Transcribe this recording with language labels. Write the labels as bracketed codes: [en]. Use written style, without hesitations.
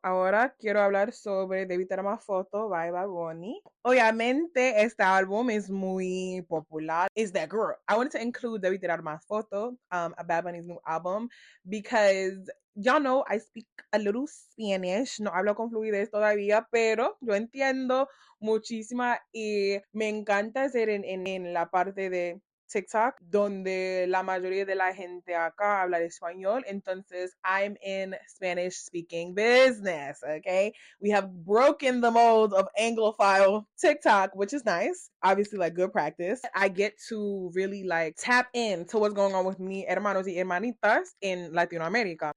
[es] Ahora quiero hablar sobre Debi Tirrar Mas Fotos by Bunny. Obviamente, este álbum es muy popular. [en] Is that girl? I wanted to include Debi Tirrar Mas Fotos, a Bad Bunny's new album, because y'all know I speak a little Spanish. [es] No hablo con fluidez todavía, pero yo entiendo muchísima y me encanta hacer en la parte de TikTok, donde la mayoría de la gente acá habla español. [en] Entonces, I'm in Spanish speaking business, okay? We have broken the mold of Anglophile TikTok, which is nice. Obviously, like, good practice. I get to really like tap into what's going on with me, [es] hermanos y hermanitas, [en] in Latinoamérica.